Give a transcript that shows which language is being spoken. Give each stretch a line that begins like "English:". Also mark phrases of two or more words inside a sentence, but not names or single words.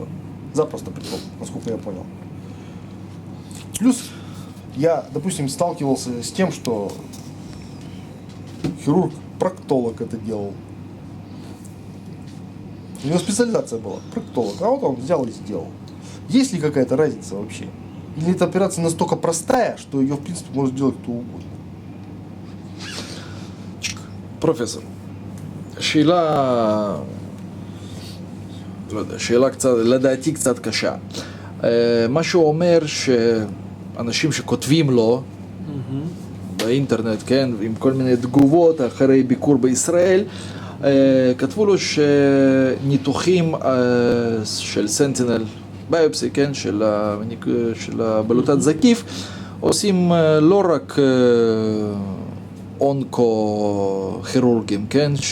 Russian: Запросто, притом, насколько я понял. Плюс я, допустим, сталкивался с тем, что хирург-проктолог это делал. У него специализация была, проктолог. А вот он взял и сделал. Есть ли какая-то разница вообще? Или эта операция настолько простая, что ее, в принципе, может делать кто угодно?
Hebrew: פרופסור, שאלה, לא יודע, שאלה קצת, לדעתי קצת קשה. מה שהוא אומר שאנשים שכותבים לו באינטרנט, כן, עם כל מיני תגובות אחרי ביקור בישראל, כתבו לו שניתוחים של
English: sentinel biopsy,
Hebrew: כן, של הבלוטת זקיף, עושים לא רק אונקו-כירורגים, כן?